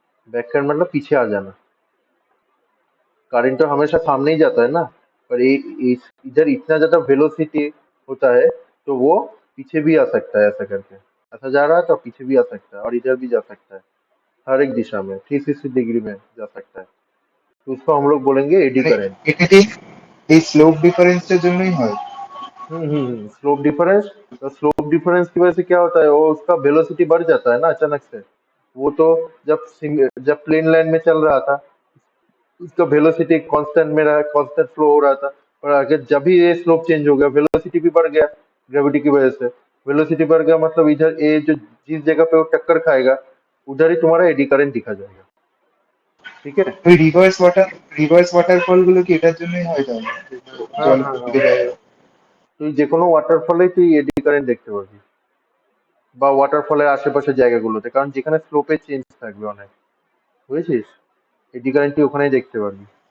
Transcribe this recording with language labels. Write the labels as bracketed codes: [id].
[hi] Back current मतलब पीछे आ जाना, करंट तो हमेशा सामने ही जाता है ना, पर इधर इतना ज्यादा वेलोसिटी होता है तो वो पीछे भी आ सकता है, ऐसा करके ऐसा जा रहा है तो पीछे भी आ सकता है और इधर भी जा सकता है, हर एक दिशा में 360 डिग्री में जा सकता है, तो उसको हम लोग बोलेंगे एडी [bn] মানে [hi] करंट। [bn] এটা কি এই স্লোপ ডিফারেন্সের জন্যই হয়? [hi] स्लोप डिफरेंस, तो स्लोप डिफरेंस की वजह से क्या होता है, वो उसका वेलोसिटी बढ़ जाता है ना अचानक से। वो तो जब प्लेन लाइन में चल रहा था उसका वेलोसिटी कांस्टेंट में रहा, कांस्टेंट फ्लो हो रहा था, और अगर जब भी ये स्लोप चेंज हो गया वेलोसिटी भी बढ़ गया, ग्रेविटी की वजह से वेलोसिटी बढ़ गया, मतलब इधर ये जो जिस जगह पे वो टक्कर खाएगा उधर ही तुम्हारा एडी करंट दिखा जाएगा, ठीक है। [bn] ওই রিভার্স ওয়াটারফল গুলো কি এটার জন্যই হয় তাহলে? [hi] हाँ [bn] জল [hi] हाँ हाँ, [bn] দিকে যায়। তুই যে কোনো ওয়াটারফলে তুই এডি কারেন্ট দেখতে পারবি, বা ওয়াটারফলের আশেপাশের জায়গাগুলোতে, কারণ যেখানে স্লোপে চেঞ্জ থাকবে অনেক, বুঝেছিস, এডি কারেন্ট তুই ওখানেই দেখতে পারবি।